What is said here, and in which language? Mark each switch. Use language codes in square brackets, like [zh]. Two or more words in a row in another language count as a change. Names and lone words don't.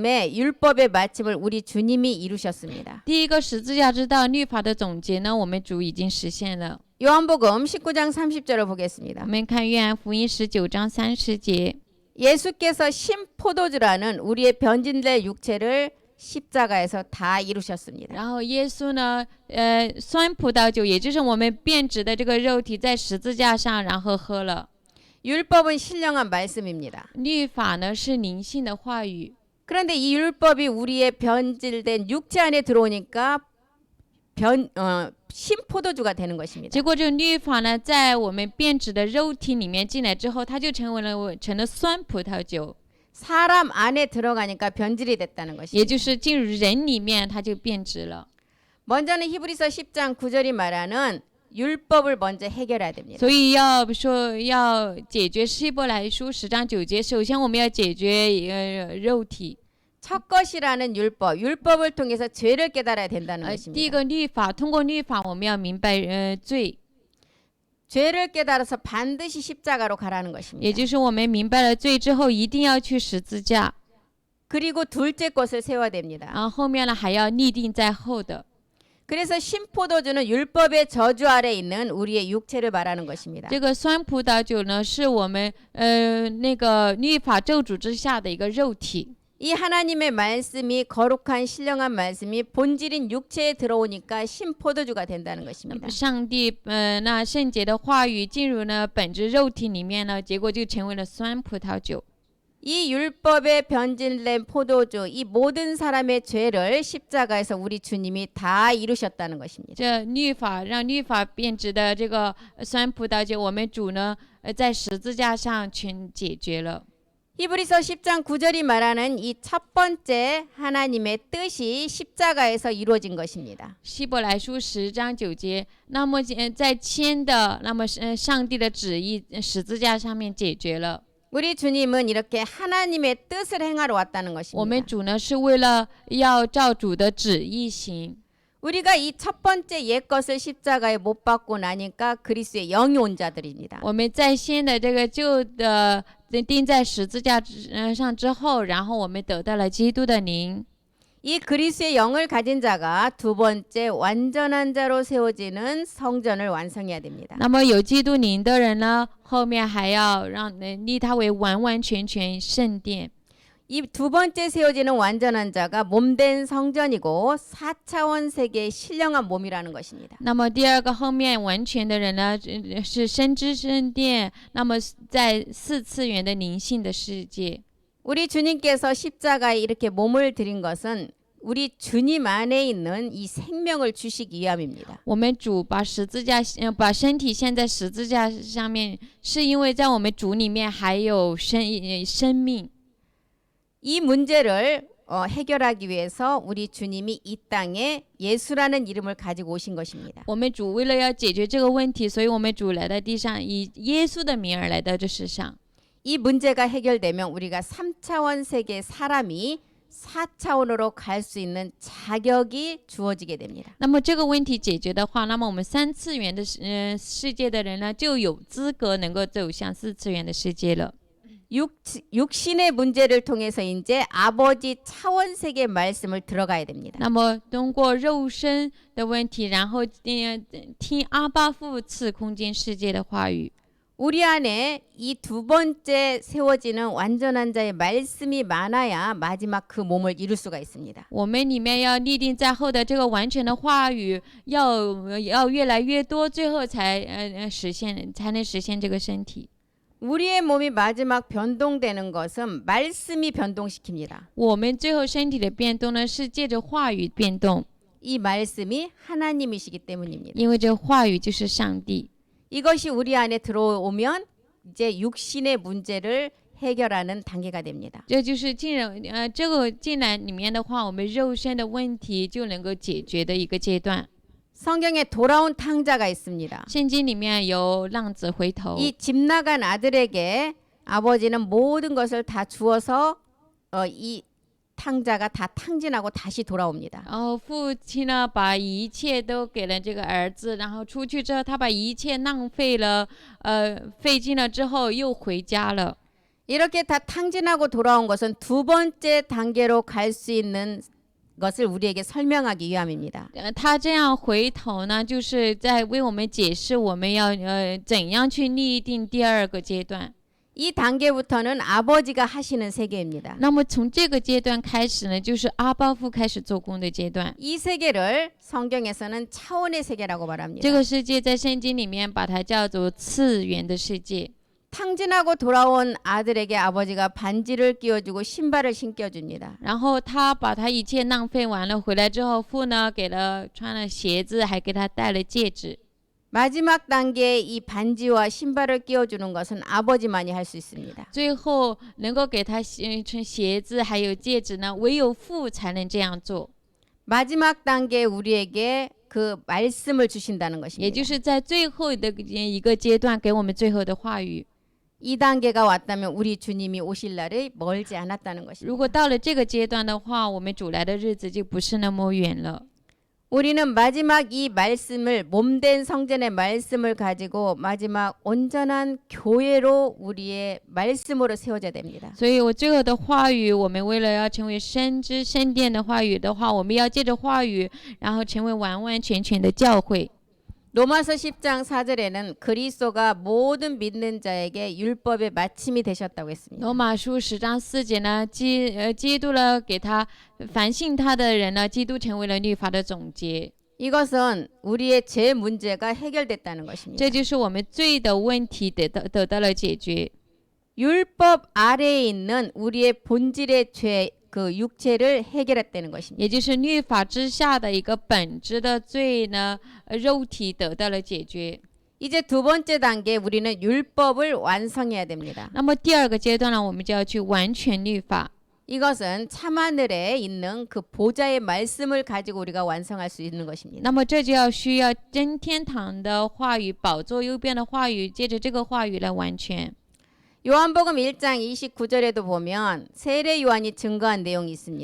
[ko] 처음에 율법의 마침을 우리 주님이 이루셨습니다. [zh] 第一个十字架之道律法的总结呢，我们主已经实现了。 [ko] 요한복음 19장 30절을 보겠습니다. [zh] 我们看约翰福音19章30节， [ko] 예수께서 신포도주라는 우리의 변질될 육체를 십자가에서 다 이루셨습니다. [zh] 然后耶稣呢，酸葡萄酒，也就是我们变质的这个肉体，在十字架上，然后喝了。 [ko] 율법은 신령한 말씀입니다. [zh] 律法呢是灵性的话语， [ko] 그런데 이 율법이 우리의 변질된 육체 안에 들어오니까 신포도주가 되는 것입니다. [zh] 结果这个律法呢，在我们变质的肉体里面进来之后，它就成了酸葡萄酒， [ko] 사람 안에 들어가니까 변질이 됐다는 [zh] 也 [ko] 것입니다. [zh] 就是进入人里面，它就变质了。 [ko] 먼저는 히브리서 10장 9절이 말하는 율법을 먼저 해결해야 됩니다. [zh] 所以要说要解决希伯来书10章9节，首先我们要解决肉体。 [ko] 첫 것이라는 율법을 통해서 죄를 깨달아야 된다는 [zh] 第一 [ko] 것입니다. [zh] 个律法，通过律法我们要明白罪， [ko] 죄를 깨달아서 반드시 십자가로 가라는 [zh] 也 [ko] 것입니다. [zh] 就是我们明白了罪之后，一定要去十字架。 [ko] 그리고 둘째 것을 세워야 됩니다. [zh] 然后后面呢还要立定在后的。 [ko] 그래서 신포도주는 율법의 저주 아래 있는 우리의 육체를 말하는 것입니다. [zh] 这个酸葡萄酒呢，是我们那个律法咒诅之下的一个肉体。 [ko] 이 하나님의 말씀이 거룩한 신령한 말씀이 본질인 육체에 들어오니까 신포도주가 된다는 것입니다. [zh] 上帝那圣洁的话语进入呢本质肉体里面呢，结果就成为了酸葡萄酒。 [ko] 이 율법에 변질된 포도주, 이 모든 사람의 죄를 십자가에서 우리 주님이 다 이루셨다는 것입니다. [zh] 这律法让律法变质的这个酸葡萄酒，我们主呢在十字架上全解决了。 [ko] 히브리서 10장 9절이 말하는 이 첫 번째 하나님의 뜻이 십자가에서 이루어진 것입니다. [zh] 希伯来书10章9节，那么在签的，那么上帝的旨意十字架上面解决了。 [ko] 우리 주님은 이렇게 하나님의 뜻을 행하러 왔다는 [zh] 我们 [ko] 것입니다. [zh] 主呢是为了要照主的旨意行。 [ko] 우리가 이 첫 번째 옛 것을 십자가에 못 박고 나니까 그리스도의 영이 온 자들입니다. [zh] 我们在先的这个旧的钉在十字架上之后，然后我们得到了基督的灵。 [ko] 이 그리스도의 영을 가진 자가 두 번째 완전한 자로 세워지는 성전을 완성해야 됩니다. [zh] 那么有基督灵的人呢，后面还要让立他为完完全全圣殿。 [ko] 이 두 번째 세워지는 완전한 자가 몸된 성전이고 4차원 세계의 신령한 몸이라는 것입니다. [zh] 那么第二个后面完全的人呢，是深之圣殿。那么在4次元的灵性的世界， [ko] 우리 주님께서 십자가에 이렇게 몸을 드린 것은 우리 주님 안에 있는 이 생명을 주시기 위함입니다. [zh] 我们主把十字架，把身体献在十字架上面，是因为在我们主里面还有生命。 [ko] 이 문제를 해결하기 위해서 우리 주님이 이 땅에 예수라는 이름을 가지고 오신 것입니다. [zh] 我们主为了要解决这个问题，所以我们主来到地上，以耶稣的名而来到这世上。 [ko] 이 문제가 해결되면 우리가 3차원 세계 사람이 4차원으로 갈 수 있는 자격이 주어지게 됩니다. [zh] 那么这个问题解决的话，那么我们3次元的世界的人呢，就有资格能够走向4次元的世界了。 [ko] 육신의 문제를 통해서 이제 아버지 차원 세계 말씀을 들어가야 됩니다. [zh] 那么通过肉身的问题，然后听阿爸父次空间世界的话语。 [ko] 우리 안에 이 두 번째 세워지는 완전한 자의 말씀이 많아야 마지막 그 몸을 이룰 수가 있습니다. [zh] 我们里面要立定在后的这个完全的话语，要越来越多，最后才能实现这个身体。 [ko] 우리의 몸이 마지막 변동되는 것은 말씀이 변동시킵니다. [zh] 我们最后身体的变动呢，是借着话语变动， [ko] 이 말씀이 하나님이시기 때문입니다. [zh] 因为这话语就是上帝。 [ko] 이것이 우리 안에 들어오면 이제 육신의 문제를 해결하는 단계가 됩니다. [zh] 这就是这个进来里面的话，我们肉身的问题就能够解决的一个阶段。 [ko] 성경에 돌아온 탕자가 있습니다. [zh] 圣经里面有浪子回头， [ko] 이 집 나간 아들에게 아버지는 모든 것을 다 주어서 이 탕자가 다 탕진하고 다시 돌아옵니다. [zh] 然后父亲呢把一切都给了这个儿子，然后出去之后，他把一切浪费了，费尽了之后又回家了。 [ko] 이렇게 다 탕진하고 돌아온 것은 두 번째 단계로 갈 수 있는 것을 우리에게 설명하기 위함입니다. [zh] 他这样回头呢，就是在为我们解释我们要怎样去立定第二个阶段。 [ko] 이 단계부터는 아버지가 하시는 세계입니다. [zh] 那么从这个阶段开始呢，就是阿巴父开始做工的阶段。 [ko] 이 세계를 성경에서는 차원의 세계라고 말합니다. [zh] 这个世界在圣经里面把它叫做次元的世界。 [ko] 탕진하고 돌아온 아들에게 아버지가 반지를 끼워주고 신발을 신겨줍니다. [zh] 然后他把他一切浪费完了，回来之后，父呢给了穿了鞋子，还给他戴了戒指。 [ko] 마지막 단계에 이 반지와 신발을 끼워주는 것은 아버지만이 할 수 있습니다. [zh] 最后能够给他穿鞋子还有戒指呢，唯有父才能这样做。 [ko] 마지막 단계에 우리에게 그 말씀을 주신다는 [zh] 也 [ko] 것입니다. [zh] 就是在最后的一个阶段，给我们最后的话语。 [ko] 이 단계가 왔다면 우리 주님이 오실 날이 멀지 않았다는 것입니다. [zh] 如果到了这个阶段的话，我们主来的日子就不是那么远了。 [ko] 우리는 마지막 이 말씀을 몸된 성전의 말씀을 가지고 마지막 온전한 교회로 우리의 말씀으로 세워져야 됩니다. [zh] 所以我最后的话语，我们为了要成为深知圣殿的话语的话，我们要借着话语，然后成为完完全全的教会。 [ko] 로마서 10장 4절에는 그리스도가 모든 믿는 자에게 율법의 마침이 되셨다고 했습니다. [zh] 罗马书10章4节呢，基督呢给他凡信他的人呢，基督成为了律法的总结。 [ko] 이것은 우리의 죄 문제가 해결됐다는 것입니다. [zh] 这就是我们罪的问题得到了解决。 [ko] 율법 아래에 있는 우리의 본질의 죄, 그 육체를 해결했다는 것입니다. [zh] 也就是律法之下的一个本质的罪呢，肉体得到了解决。 [ko] 이제 두 번째 단계 우리는 율법을 완성해야 됩니다. [zh] 那么第二个阶段呢，我们就要去完全律法。 [ko] 이것은 참하늘에 있는 그 보좌의 말씀을 가지고 우리가 완성할 수 있는 것입니다. [zh] 那么这就需要真天堂的话语，宝座右边的话语，借着这个话语来完全。 [ko] 요한복음 1장 29절에도 보면 세례 요한이 증거한 내용이 있습니다.